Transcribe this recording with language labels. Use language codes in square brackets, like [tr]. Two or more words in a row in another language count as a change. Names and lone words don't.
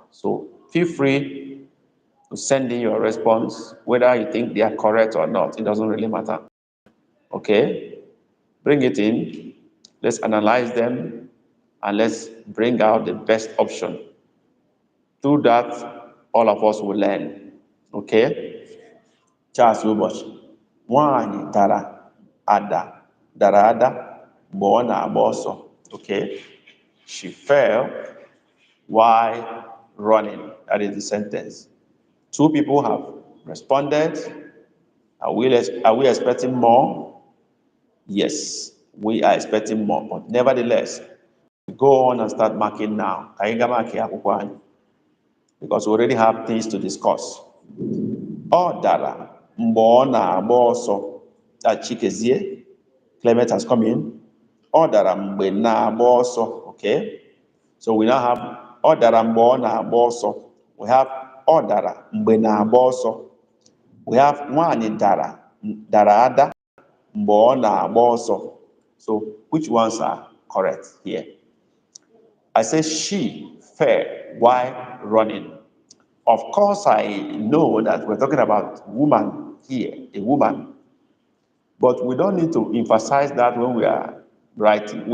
[en] So feel free to send in your response, whether you think they are correct or not. It doesn't really matter. Okay? Bring it in. Let's analyze them, and let's bring out the best option. Through that, all of us will learn. Okay? Charles Uboch. [ig] Nwanyị dara ada mgbe ọ na-agba ọsọ. [en] Okay? She fell while running. That is the sentence. 2 people have responded. Are we expecting more? Yes, we are expecting more. But nevertheless, go on and start marking now. Because we already have things to discuss. [ig] Ọ dara mgbe ọ na-agba ọsọ. [en] That Chikezie, Clement has come in. [ig] Ọ dara mgbe na-agba ọsọ. [en] Okay? So we now have [ig] ọ dara mgbe ọ na-agba ọsọ. [en] We have [ig] ọ dara mgbe na-agba ọsọ. [en] We have [ig] nwanyị dara ada mgbe ọ na-agba ọsọ. [en] So which ones are correct here? I say she fell while running. Of course, I know that we're talking about woman here, a woman. But we don't need to emphasize that when we are writing.